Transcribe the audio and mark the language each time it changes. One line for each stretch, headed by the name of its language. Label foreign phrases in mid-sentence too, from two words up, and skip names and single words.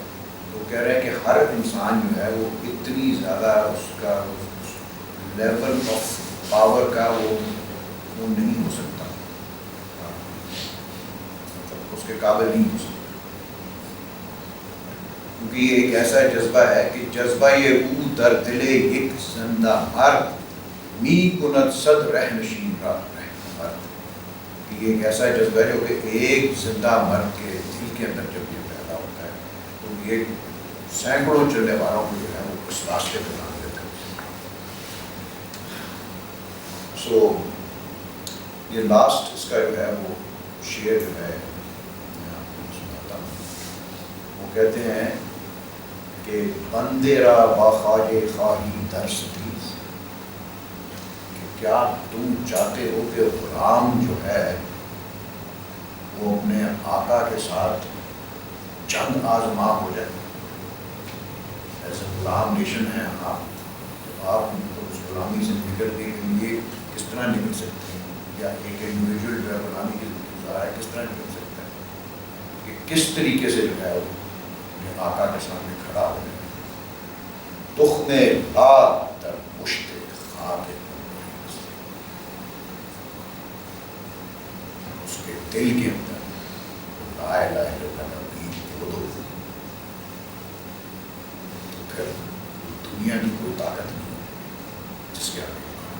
Urdu: تو کہہ رہے ہیں کہ ہر انسان جو ہے وہ اتنی زیادہ اس کا
English: level of power
Urdu: کا وہ نہیں ہو سکتا, مطلب اس کے قابل نہیں ہو سکتا, کیونکہ یہ ایک ایسا جذبہ ہے کہ جذبہ یہ
Persian: او در دلے ایک زندہ مرد می کند صد رہ نشین را رہ مرد,
Urdu: کہ یہ ایک ایسا جذبہ ہے جو کہ ایک زندہ مرد کے دل کے اندر جب یہ پیدا ہوتا ہے تو یہ سینکڑوں چلنے والوں کو جو ہے وہ اس راستے پہ ڈال دیتا ہے. سو یہ لاسٹ اس کا جو ہے وہ شعر جو ہے میں آپ کو سناتا ہوں. وہ کہتے ہیں کہ
Persian: بندے را با خواجہ خواہی در ستیز,
Urdu: کہ کیا تم چاہتے ہو کہ غلام جو ہے وہ اپنے آقا کے ساتھ چند آزما ہو جائے. ایسے غلام نیشن ہیں آپ, تو آپ اس غلامی سے نکلنے کے لیے کس طرح نکل سکتے ہیں, یا ایک انڈیویجول جو ہے غلامی کی زندگی گزارا ہے کس طرح نکل سکتا ہے, کہ کس طریقے سے جو ہے وہ آقا کے سامنے کھڑا ہو جائے.
Persian: تخم لا در پشت خاک
Urdu: اس کے دل کے اندر
Arabic: لا الہ الا اللہ
Urdu: کا بیج بو دو, تو پھر دنیا کی کوئی طاقت نہیں جس کے آگے.